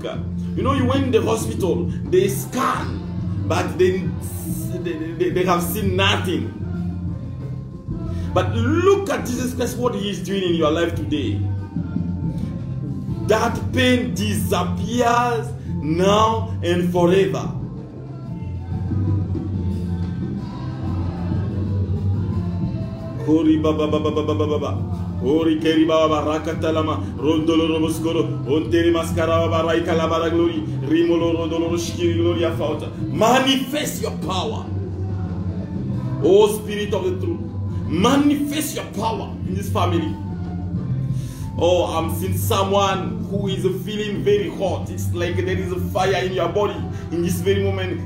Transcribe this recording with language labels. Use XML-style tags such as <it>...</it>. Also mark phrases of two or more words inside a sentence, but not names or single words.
<en>You know, you went in the hospital, they scan, but they have seen nothing. But look at Jesus Christ, what He is doing in your life today. That pain disappears now and forever. Ori baba ori keri baba rakatalama rodolo roboskoro onteri maskara baba raikala bara glory rimolo rodolo shikiri gloria fauta. Manifest your power, oh Spirit of the truth. Manifest your power in this family. Oh, I'm seeing someone who is feeling very hot. It's like there is a fire in your body in this very moment.</en>